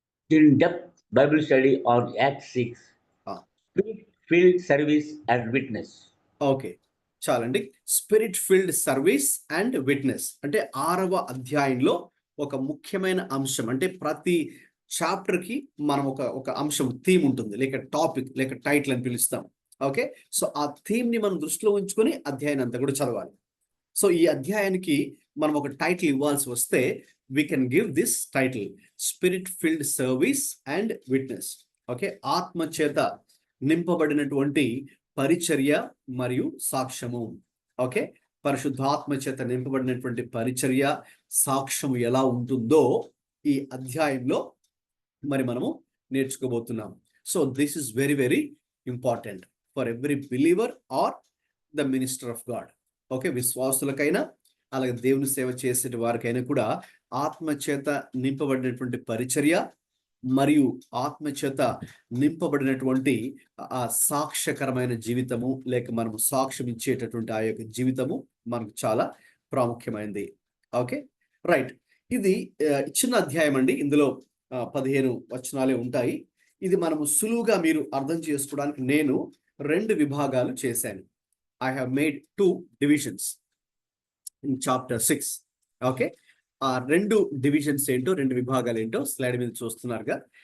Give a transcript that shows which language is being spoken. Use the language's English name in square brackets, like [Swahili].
[English] In-depth Bible study on Acts 6, Ah. Spirit-filled service and witness. [Telugu] Okay, చాలండి. Spirit field service and witness అంటే 6వ అధ్యాయంలో ఒక ముఖ్యమైన అంశం. అంటే ప్రతి చాప్టర్ కి మనం ఒక అంశం, థీమ్ ఉంటుంది, లేక టాపిక్, లేక టైటిల్ అని పిలుస్తాం. ఓకే, సో ఆ థీమ్ ని మనం దృష్టిలో ఉంచుకొని అధ్యాయాన్ని అంతా కూడా చదవాలి. సో ఈ అధ్యాయానికి మనం ఒక టైటిల్ ఇవ్వాల్సి వస్తే [English] we can give this title, Spirit filled service and witness. [Telugu] Okay, ఆత్మ చేత నింపబడినటువంటి పరిచర్య మరియు సాక్ష్యము. ఓకే, పరిశుద్ధాత్మ చేత నింపబడినటువంటి పరిచర్య, సాక్ష్యము ఎలా ఉంటుందో ఈ అధ్యాయంలో మరి మనము నేర్చుకోబోతున్నాం. [English] So this is very very important for every believer or the minister of God. [Telugu] Okay, విశ్వాసులకైనా అలాగే దేవుని సేవ చేసే వారికైనా కూడా ఆత్మచేత నింపబడినటువంటి పరిచర్య మరియు ఆత్మచేత నింపబడినటువంటి ఆ సాక్ష్యకరమైన జీవితము, లేక మనము సాక్ష్యం ఇచ్చేటటువంటి ఆ యొక్క జీవితము మనకు చాలా ప్రాముఖ్యమైనది. Okay, right. ఇది చిన్న అధ్యాయం అండి. ఇందులో 15 వచనాలే ఉంటాయి. ఇది మనము సులువుగా మీరు అర్థం చేసుకోవడానికి నేను 2 విభాగాలు చేశాను. [English] I have made 2 divisions in chapter 6. [Telugu] Okay, ఆ 2 డివిజన్స్ ఏంటో, 2 విభాగాలు ఏంటో స్లైడ్ మీద చూస్తున్నారుగా.